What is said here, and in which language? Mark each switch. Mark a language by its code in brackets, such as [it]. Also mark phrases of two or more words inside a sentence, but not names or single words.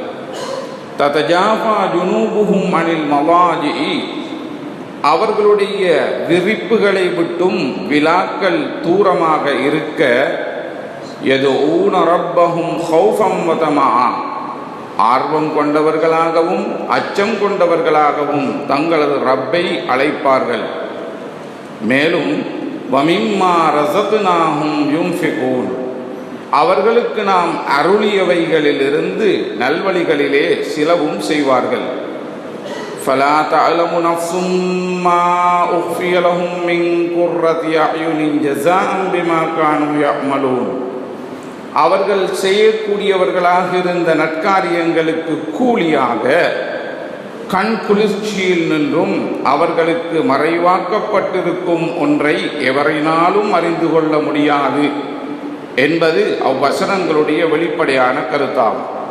[ar] تتجافى جنوبهم عن المضاجع, [ta] அவர்களுடைய விரிப்புகளை விட்டும் விலாக்கள் தூரமாக இருக்க, [ar] يدعون ربهم خوفا وطمعا, [ta] ஆர்வம் கொண்டவர்களாகவும் அச்சம் கொண்டவர்களாகவும் தங்களது ரப்பை அழைப்பார்கள். மேலும் [ar] ومما رزقناهم ينفقون, [ta] அவர்களுக்கு நாம் அருளியவைகளிலிருந்து நல்வழிகளிலே சிலவும் செய்வார்கள். [ar] فَلَا تَعْلَمُ نَفْسٌ مَّا أُخْفِيَ لَهُم مِّن قُرَّةِ أَعْيُنٍ جَزَاءً بِمَا كَانُوا يَعْمَلُونَ, [ta] அவர்கள் செய்யக்கூடியவர்களாக இருந்த நற்காரியங்களுக்கு கூலியாக கண் குளிர்ச்சியில் நின்றும் அவர்களுக்கு மறைவாக்கப்பட்டிருக்கும் ஒன்றை எவரினாலும் அறிந்து கொள்ள முடியாது என்பது அவ்வசனங்களுடைய வெளிப்படையான கருத்தாகும்.